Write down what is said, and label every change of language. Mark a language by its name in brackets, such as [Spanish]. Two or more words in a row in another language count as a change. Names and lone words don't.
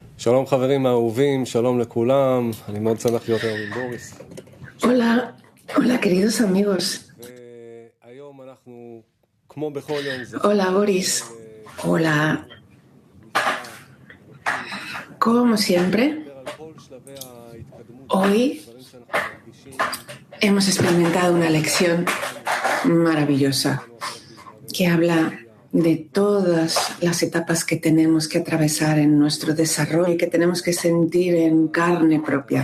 [Hebrew] שלום חברים האהובים, שלום לכולם, אני מאוד שמח להיות היום עם בוריס. [Spanish] Hola, hola queridos amigos. [Hebrew] והיום אנחנו, כמו בכל יום, [Spanish] Hola Boris. Hola. Como siempre, hoy hemos experimentado una lección maravillosa que habla de todas las etapas que tenemos que atravesar en nuestro desarrollo y que tenemos que sentir en carne propia.